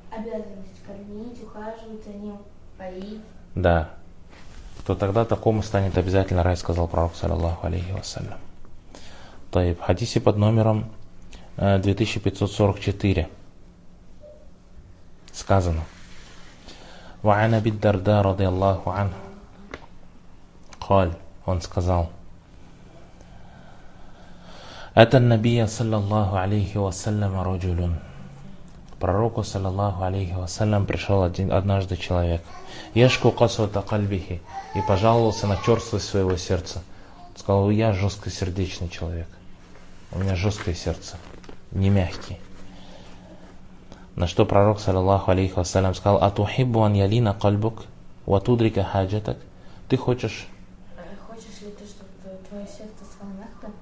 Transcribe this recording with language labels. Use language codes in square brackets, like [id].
[ru] Обязанность кормить, ухаживать за ним, поить. Да. То тогда такому станет обязательно рай, сказал пророк, саллаллаху алейхи вассалям. Тайб, хадисе под номером 2544 сказано. [ar] وعن أبي الدرداء رضي الله عنه قال [ru] он сказал [ar] أتى النبي صلى الله عليه وسلم رجل [ru] пророку [ar] صلى الله عليه وسلم [ru] пришел однажды человек [ar] يشكو قسوة قلبه [ru] и пожаловался на черствость своего сердца. Сказал: я жесткосердечный человек, у меня жесткое сердце, не мягкий. На что пророк, саллиллаху алейхи вассалям, сказал: [ar] «Атухиббу ан ялина кальбук, ватудрика хаджатак». [ru] Ты хочешь? Хочешь ли ты, чтобы твое сердце стало мягким?